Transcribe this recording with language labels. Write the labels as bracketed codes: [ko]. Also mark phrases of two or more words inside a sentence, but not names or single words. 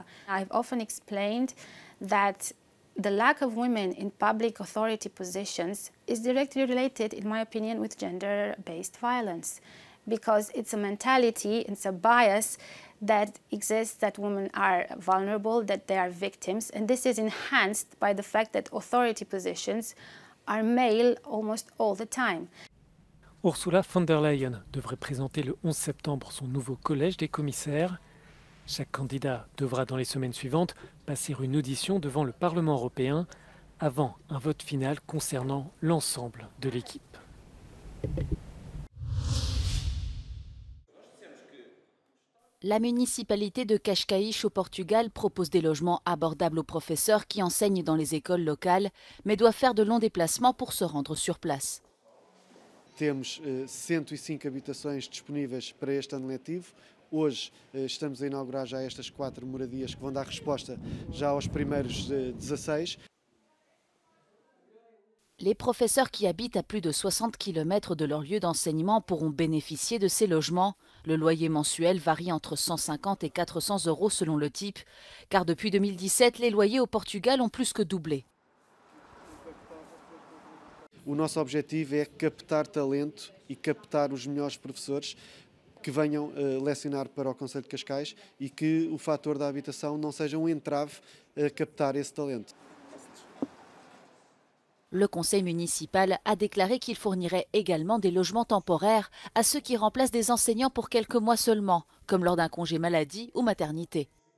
[en] I've often explained that the lack of women in public authority positions is directly related, in my opinion, with gender-based violence, because it's a mentality, it's a bias that exists that women are vulnerable, that they are victims, and this is enhanced by the fact that authority positions are male almost all the time. [fr] Ursula von der Leyen devrait présenter le 11 septembre son nouveau collège des commissaires. Chaque candidat devra dans les semaines suivantes passer une audition devant le Parlement européen avant un vote final concernant l'ensemble de l'équipe. La municipalité de Cascais au Portugal propose des logements abordables aux professeurs qui enseignent dans les écoles locales, mais doivent faire de longs déplacements pour se rendre sur place. [pt] Temos 105 habitações disponíveis para este ano letivo. Hoje estamos a inaugurar já estas 4 moradias que vão dar resposta já aos primeiros 16. [fr] Les professeurs qui habitent à plus de 60 km de leur lieu d'enseignement pourront bénéficier de ces logements. Le loyer mensuel varie entre 150 et 400 euros selon le type, car depuis 2017, les loyers au Portugal ont plus que doublé. [pt] O nosso objetivo é captar talento e captar os melhores professores que venham lecionar para o Concello de Cascais e que o fator da habitação não seja um entrave a captar esse talento. [fr] Le conseil municipal a déclaré qu'il fournirait également des logements temporaires à ceux qui remplacent des enseignants pour quelques mois seulement, comme lors d'un congé maladie ou maternité.